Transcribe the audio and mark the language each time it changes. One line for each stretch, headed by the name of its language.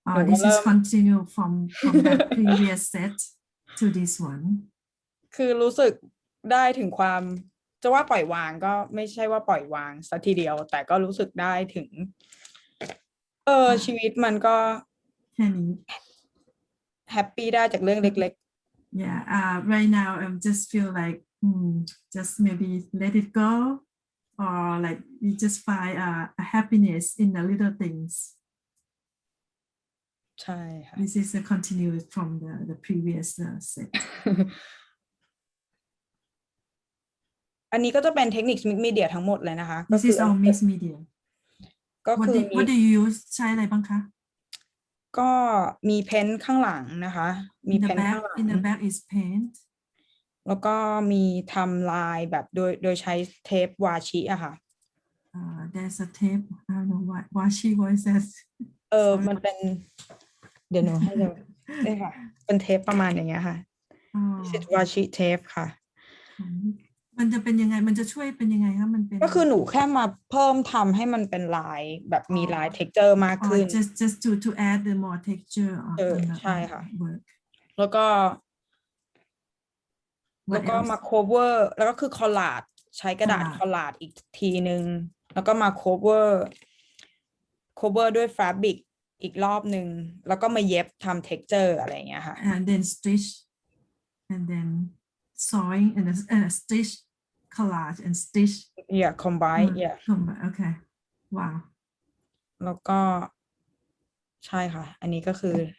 English: This is continue from that previous set to this one.
Thai: คือรู้สึกได้ถึงความจะว่าปล่อยวางก็ไม่ใช่ว่าปล่อยวางสักทีเดียวแต่ก็รู้สึกได้ถึงชีวิตมันก็ แค่นี้ แฮปปี้ได้จากเรื่องเล็ก
English: Yeah, right now I just feel like just maybe let it go or like you just find a happiness in the little things.
Thai: ใช่ค่ะ
English: This is a continue from the previous set.
Thai: อันนี้ก็จะเป็นเทคนิคมิกซ์มีเดียทั้งหมดเลยนะคะ
English: This is all mixed media.
Thai: ก็คือ
English: What do you use
Thai: ใช้อะไรบ้างคะ ก็มีเพ้นท์ข้างหลังนะคะมีเพ้นท์ข้างหลัง
English: In the back is paint.
Thai: แล้วก็มีทำลายแบบโดยใช้เทปวาชิอะค่ะ
English: There's a tape. I don't know what she was that.
Thai: มันเป็นเดี๋ยวหนูให้ดูได้ค่ะเป็นเทปประมาณอย่างเงี้ยค่ะสิทวาชิเทปค่ะ มันจะเป็นยังไงมันจะช่วยเป็นยังไงคะมันเป็น ก็คือหนูแค่มาเพิ่มทำให้มันเป็นลายแบบมีลาย texture มากขึ้น
English: just to add the more texture on the
Thai: ใช่ค่ะ
English: work
Thai: แล้วก็มา cover แล้วก็คือ collage ใช้กระดาษ collage อีกทีนึงแล้วก็มา cover ด้วย fabric อีกรอบนึงแล้วก็มาเย็บทำ texture อะไรอย่างเงี้ยค่ะ
English: and then stitch and then sewing and stitch collage and stitch combine okay wow
Thai: แล้วก็ใช่ค่ะอันนี้ก็คือ